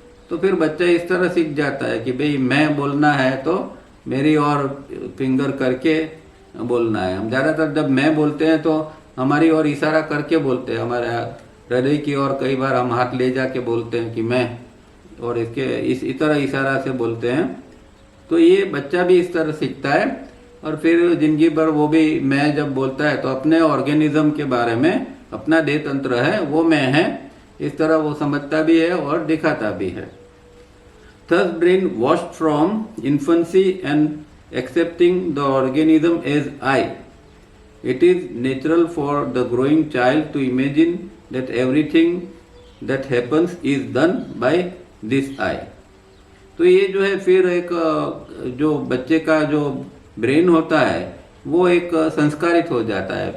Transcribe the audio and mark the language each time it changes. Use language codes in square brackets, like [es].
[hi] तो फिर बच्चा इस तरह सीख जाता है कि भाई मैं बोलना है तो मेरी ओर फिंगर करके बोलना है। हम ज़्यादातर जब मैं बोलते हैं तो हमारी ओर इशारा करके बोलते हैं, हमारे हृदय की ओर कई बार हम हाथ ले जाके बोलते हैं कि मैं, और इस तरह इशारा से बोलते हैं। तो ये बच्चा भी इस तरह सीखता है, और फिर जिंदगी भर वो भी मैं जब बोलता है तो अपने ऑर्गेनिज्म के बारे में, अपना देह तंत्र है वो मैं है, इस तरह वो समझता भी है और दिखाता भी है। [en] Thus brain washed from infancy and accepting the organism as I. It is natural for the growing child to imagine that everything that happens is done by this I. [hi] तो ये जो है फिर एक जो बच्चे का जो ब्रेन होता है वो एक संस्कारित हो जाता है।